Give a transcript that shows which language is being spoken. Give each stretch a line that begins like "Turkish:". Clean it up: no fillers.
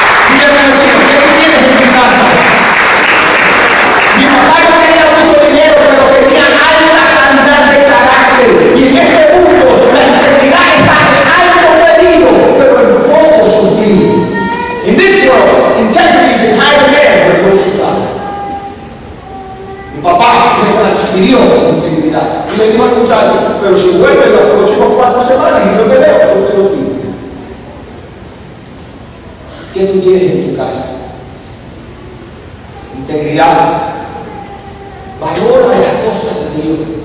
Spanish: Dígame así, ¿qué tú tienes en tu casa? Mi papá no tenía mucho dinero, pero tenía alta calidad de carácter. Y en este mundo, la integridad está en alto pedido, pero en poco sutil.
English: In this world, integrity is in high demand, but low supply.
Spanish: Mi papá me transfirió la integridad y le dijo al muchacho, pero si vuelve en las próximas 4 semanas y yo te veo, yo te lo firmo. ¿Qué tú tienes en tu casa? Integridad. Valora las cosas de Dios.